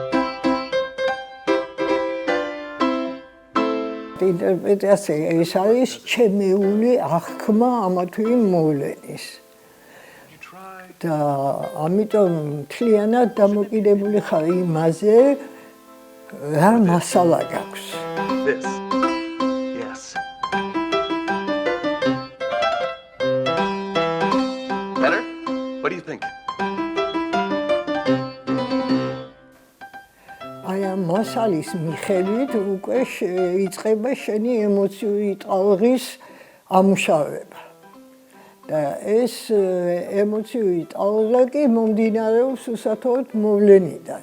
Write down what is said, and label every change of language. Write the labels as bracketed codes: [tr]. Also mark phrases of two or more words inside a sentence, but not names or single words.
[ka] ინტერპრეტაცია ეს არის ჩემეული აღქმა ამა თუ იმ მოვლენის. და ამიტომ მთლიანად დამოკიდებული ხარ იმაზე, რა მასალა გაქვს. [en] This. Yes. Better? What do you think? [ka] აი ამ მასალის მიხედვით უკვე იწყება შენი ემოციური ტალღის ამუშავება. და ეს ემოციური ტალღა კი მომდინარეობს უსათოდ მოვლენიდან.